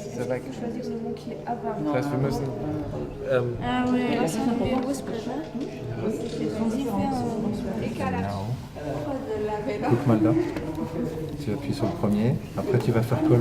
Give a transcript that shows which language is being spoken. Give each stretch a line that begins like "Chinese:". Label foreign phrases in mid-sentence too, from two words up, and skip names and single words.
French: Est-ce qu'il faut choisir le mot qui est avant?
German: Das heißt, wir müssen...
French: Ah oui, c'est un peu whisper. Guck mal là, tu appuies sur le premier, après tu vas faire quoi?